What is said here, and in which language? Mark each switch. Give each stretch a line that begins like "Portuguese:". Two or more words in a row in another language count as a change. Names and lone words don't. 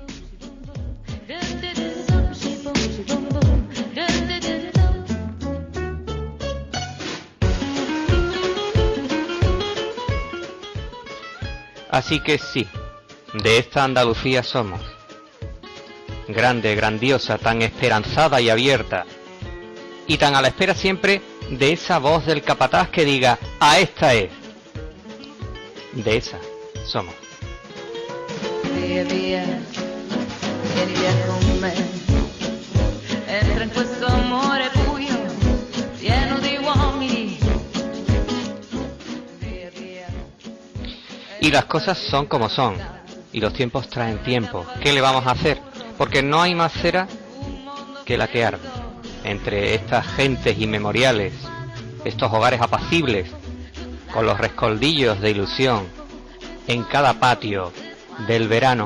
Spanish: Así que sí, de esta Andalucía somos. Grande, grandiosa, tan esperanzada y abierta, y tan a la espera siempre de esa voz del capataz que diga, a esta es. De esa somos.
Italian: Via via, vieni via con me, entra in questo amore buio, pieno di uomini. Via via.
Spanish: Y las cosas son como son, y los tiempos traen tiempo. ¿Qué le vamos a hacer? Porque no hay más cera que la que arde entre estas gentes inmemoriales, estos hogares apacibles, con los rescoldillos de ilusión en cada patio del verano.